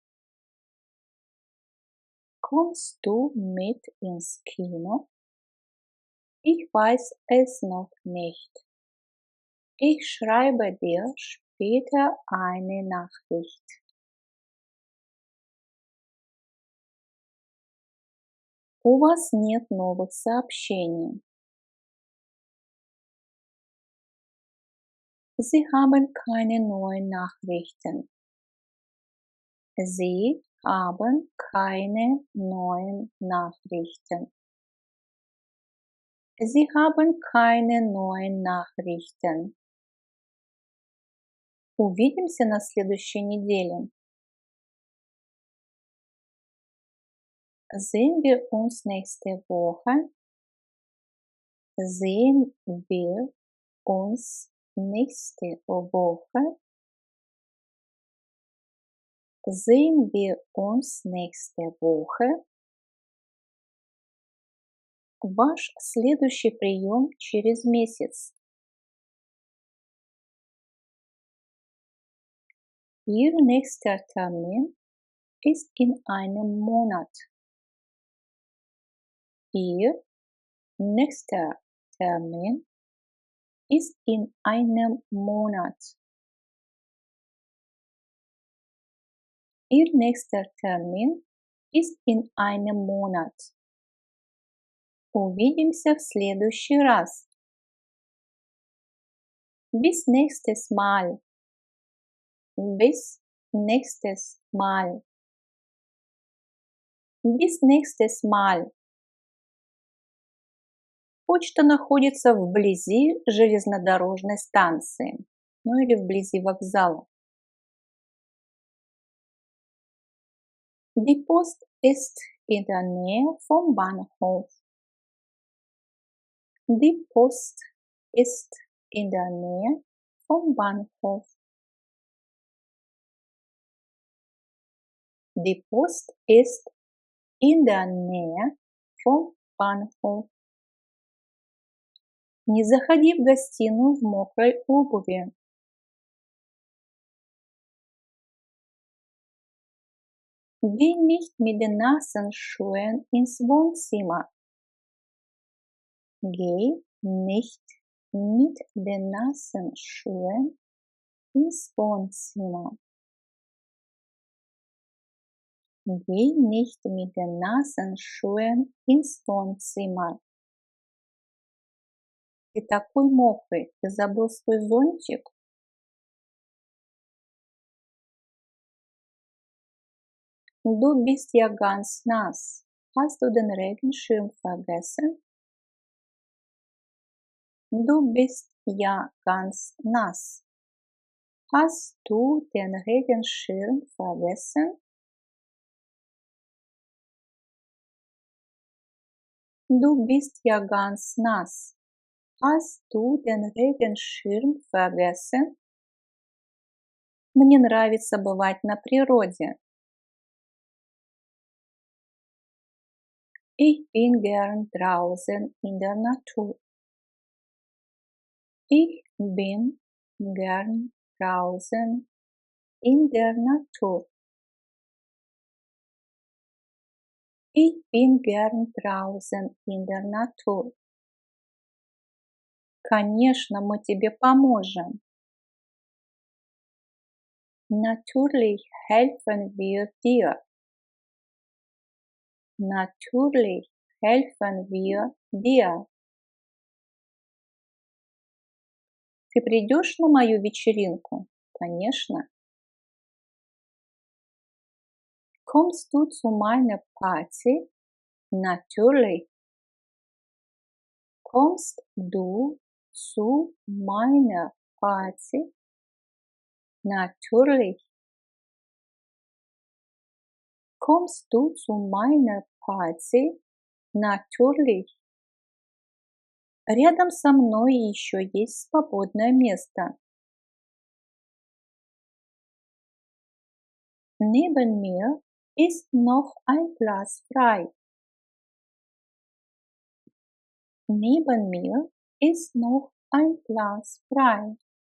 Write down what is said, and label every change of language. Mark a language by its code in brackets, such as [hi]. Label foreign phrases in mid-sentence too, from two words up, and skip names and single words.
[de] Kommst du mit ins Kino? Ich weiß es noch nicht. Ich schreibe dir später eine Nachricht. [ru] У вас нет новых сообщений. [de] Sie haben keine neuen Nachrichten. Sie haben keine neuen Nachrichten. Sie haben keine neuen Nachrichten. [ru] Увидимся на следующей неделе. [de] Sehen wir uns nächste Woche? Sehen wir uns nächste Woche? Sehen wir uns nächste Woche? [ru] Ваш следующий прием через месяц. [de] Ihr nächster Termin ist in einem Monat. Ihr nächster Termin ist in einem Monat. Ihr nächster Termin ist in einem Monat. [ru] Увидимся в следующий раз. [de] Bis nächstes Mal. Bis nächstes Mal. Bis nächstes Mal. [ru] Почта находится вблизи железнодорожной станции, ну или вблизи вокзала. [de] Die Post ist in der Nähe vom Bahnhof. Die Post ist in der Nähe vom Bahnhof. Die Post ist in der Nähe vom Bahnhof. [ru] Не заходи в гостиную в мокрой обуви. [de] Geh nicht mit den nassen Schuhen ins Wohnzimmer. Geh nicht mit den nassen Schuhen ins Wohnzimmer. Geh nicht mit den nassen Schuhen ins Wohnzimmer. [ru] Ты такой мокрый, ты забыл свой зонтик? [de] Du bist ja ganz nass. Hast du den Regenschirm vergessen? Du bist ja ganz nass. Hast du den Regenschirm vergessen? Du bist ja ganz nass. Hast du den Regenschirm vergessen? [ru] Мне нравится бывать на природе. [de] Ich bin gern draußen in der Natur. Ich bin gern draußen in der Natur. Ich bin gern draußen in der Natur. [ru] Конечно, мы тебе поможем. [de] Natürlich helfen wir dir. Natürlich helfen wir dir. [ru] Ты придешь на мою вечеринку? Конечно. [de] Kommst du zu meiner Party? Natürlich. Kommst du zu meiner Party? Natürlich. Kommst du zu meiner Party? Natürlich. [ru] Рядом со мной еще есть свободное место. [de] Neben mir ist noch ein Platz frei. Neben mir ist noch ein Platz frei.